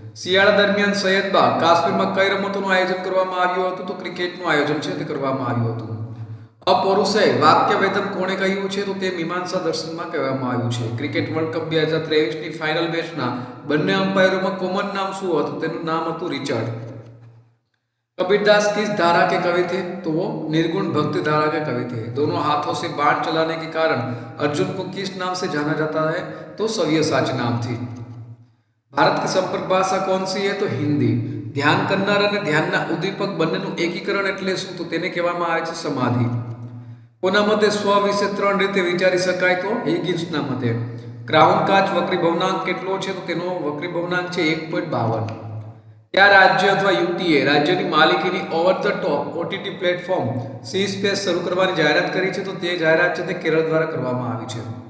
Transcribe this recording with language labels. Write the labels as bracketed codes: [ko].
[gu] શિયાળા દરમિયાન સૈયદબાગ કાશ્મીરમાં કઈ રમતોનું આયોજન કરવામાં આવ્યું હતું? તો ક્રિકેટનું આયોજન છે તે કરવામાં આવ્યું હતું. અપૌરુષેય વાક્ય વેદમ કોણે કહ્યું છે? તો તે મીમાંસા દર્શનમાં કહેવામાં આવ્યું છે. ક્રિકેટ વર્લ્ડ કપ 2023ની ફાઇનલ મેચના બંને અમ્પાયરોમાં કોમન નામ શું હતું? તેનું નામ હતું રિચર્ડ. [hi] कबीरदास किस धारा के कवि थे? तो वो निर्गुण भक्ति धारा के कवि थे. दोनों हाथों से बाण चलाने के कारण अर्जुन को किस नाम से जाना जाता है? तो सव्यसाची नाम थी. भारत की संपर्क भाषा कौन सी है? तो हिंदी. [gu] ધ્યાન કરનાર અને ધ્યાનના ઉદ્દીપક બંનેનું એકીકરણ એટલે શું? તો તેને કહેવામાં આવે છે સમાધિ. કોના મતે સ્વ વિશે 3 રીતે વિચારી શકાય? તો હિગિન્સના મતે. ક્રાઉન કાચ વક્રી ભવનાંક કેટલો છે? તો તેનો વક્રી ભવનાંક છે 1.52. કયા રાજ્ય અથવા યુટીએ રાજ્યની માલિકીની over the top OTT platform C space શરૂ કરવાની જાહેરાત કરી છે? તો તે જાહેરાત છે તે કેરળ દ્વારા કરવામાં આવી છે.